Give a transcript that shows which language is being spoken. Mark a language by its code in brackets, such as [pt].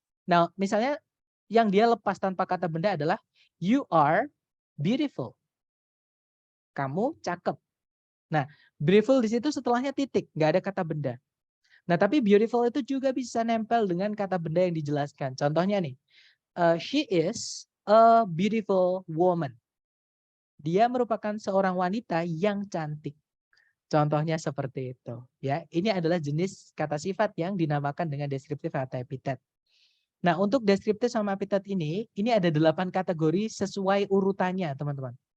[id] Nah, misalnya yang dia lepas tanpa kata benda adalah [en] you are beautiful. [id] Kamu cakep. Nah, beautiful di situ setelahnya titik, nggak ada kata benda. Nah, tapi beautiful itu juga bisa nempel dengan kata benda yang dijelaskan. Contohnya nih, [en] She is a beautiful woman. [id] Dia merupakan seorang wanita yang cantik. Contohnya seperti itu. Ya, ini adalah jenis kata sifat yang dinamakan dengan deskriptif atau epitet. Nah, untuk deskriptif sama epitet ini ada 8 kategori sesuai urutannya, teman-teman.